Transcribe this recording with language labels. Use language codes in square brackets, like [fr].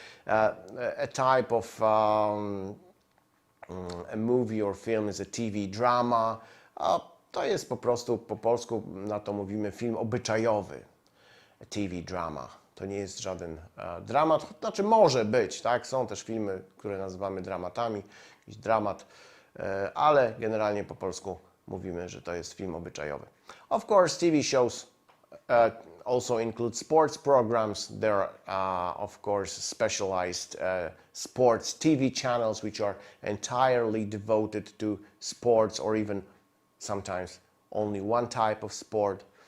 [en] A type of a movie or film is a TV drama. [pl] To jest po prostu, po polsku na to mówimy film obyczajowy. [en] A TV drama. [pl] To nie jest żaden dramat, znaczy może być, tak? Są też filmy, które nazywamy dramatami, jakiś dramat, ale generalnie po polsku mówimy, że to jest film obyczajowy. [en] Of course, TV shows also include sports programs. There are, of course, specialized sports TV channels which are entirely devoted to sports or even sometimes only one type of sport.